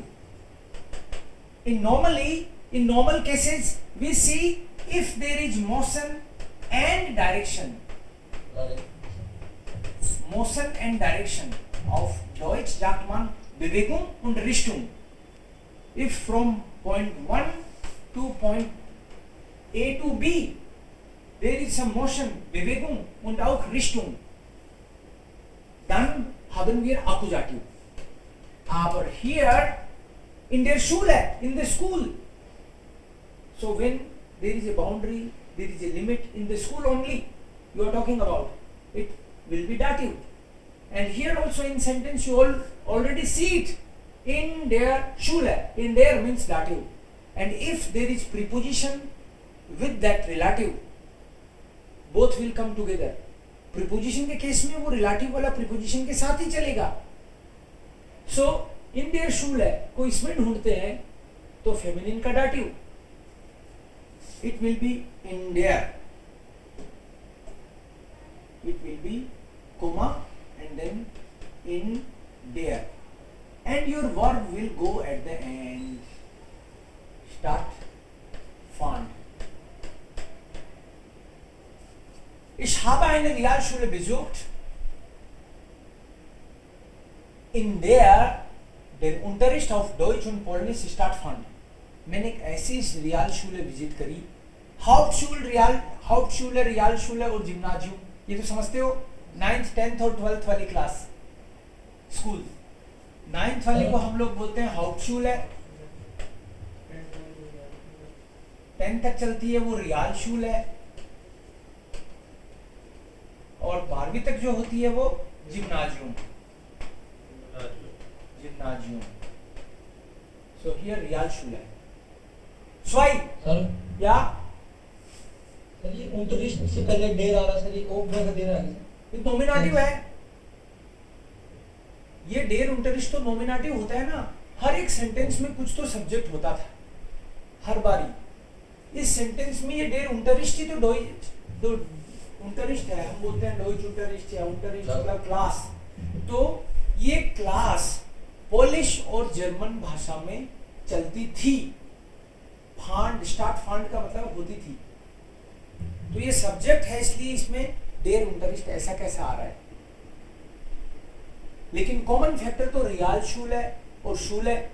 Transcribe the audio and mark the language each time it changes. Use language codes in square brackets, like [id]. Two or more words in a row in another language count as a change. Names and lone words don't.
[en] In normal cases, we see if there is motion and direction. Motion and direction of [de] Deutsch sagt man Bewegung und Richtung. [en] If from point 1 to point A to B there is some motion, [de] Bewegung und auch Richtung, dann haben wir Akkusativ. Aber here in der Schule, [en] in the school, so when there is a boundary, there is a limit in the school only you are talking about, it will be dative. And here also in sentence you all already see it [de] in der Schule. In der [en] means dative. And if there is preposition with that relative, both will come together. [hi] Preposition के केस में वो relative वाला preposition के साथ ही चलेगा. So [de] in der Schule [hi] को इसमें ढूंढते हैं तो feminine का dative. [en] It will be [de] in der. [en] It will be comma and then [de] in der. [en] And your verb will go at the end. [de] Stattfand. Ich habe eine Realschule besucht, in der der Unterricht auf Deutsch und Polnisch stattfand. [hi] मैंने एक ऐसी रियालशूले विजिट करी, हाउप्टशूले, रियालशूले और जिम्नाजियम, ये तो समझते हो 9th, 10th और 12th वाली क्लास स्कूल. 9th वाली को हम लोग बोलते हैं हाउप्टशूले, 10th तक चलती है वो रियालशूले, और 12वीं तक जो होती है वो जिम्नाजियम. [en] So here Realschule. [de] Zwei. [hi] सर या सर ये unterricht से पहले डेर आ रहा सर, ये ओप का डेर आ रहा है. ये नोमिनेटिव है. ये डेर unterricht तो नोमिनेटिव होता है ना. हर एक सेंटेंस में कुछ तो सब्जेक्ट होता था हर बारी. इस सेंटेंस में ये डेर unterricht ही तो unterricht है. हम बोलते हैं [de] Deutsch unterricht [hi] या unterricht मतलब क्लास. तो ये क्लास पोलिश और जर्मन भाषा में चलती थी. फांड, स्टार्ट फांड का मतलब होती थी. तो ये सब्जेक्ट है इसलिए इसमें डेर unterricht ऐसा कैसा आ रहा है. लेकिन कॉमन फैक्टर तो रियाल शूल है और शूल है.